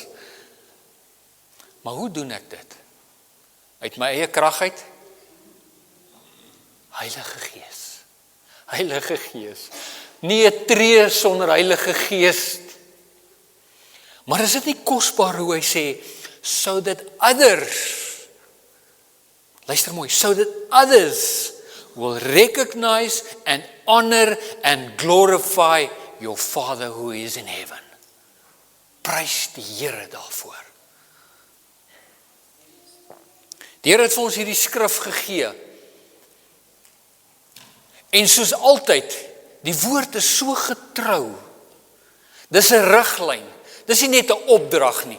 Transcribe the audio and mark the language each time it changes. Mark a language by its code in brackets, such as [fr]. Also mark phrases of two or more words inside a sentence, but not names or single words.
[af] Maar hoe doen ek dit? Uit my eie krag uit? Heilige Gees. Heilige Gees. Nie 'n tree sonder Heilige Gees. Maar is dit nie kosbaar hoe hy sê, [en] so that others, [af] luister mooi, [en] so that others will recognize and honor and glorify your Father who is in heaven. [af] Prys die Here daarvoor. Die Here het vir ons hierdie skrif gegee. En soos altyd, die woord is so getrou. Dis 'n riglyn. Dis nie net 'n opdrag nie.